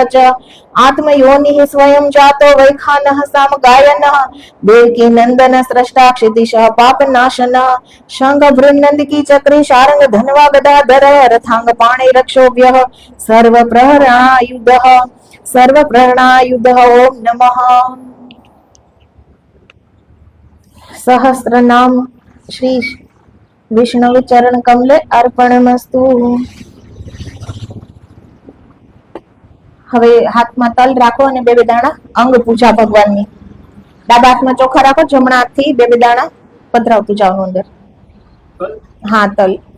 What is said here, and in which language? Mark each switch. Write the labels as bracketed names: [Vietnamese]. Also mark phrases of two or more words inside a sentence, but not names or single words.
[Sanskrit] च आत्मयोनिः स्वयं जातो वैखानः सामगायनः देवकी नंदन स्रष्टा क्षितिशः पापनाशनः शंख बृन्नंदिकी चक्री शारंग धनवा गदाधर रथांग पाणे रक्षोभ्यः सर्व प्रहरायुधः सर्व प्रहरायुधः ओम नमः सहस्रनाम श्री विष्णु चरण कमले अर्पणमस्तु. [Gujarati] હવે હાથમાં તલ રાખો અને બે બે દાણા અંગ પૂજા ભગવાનની. ડાબા હાથમાં ચોખા રાખો, જમણા હાથથી બે બે દાણા પધરાવતું જાવ અંદર. હા, તલ.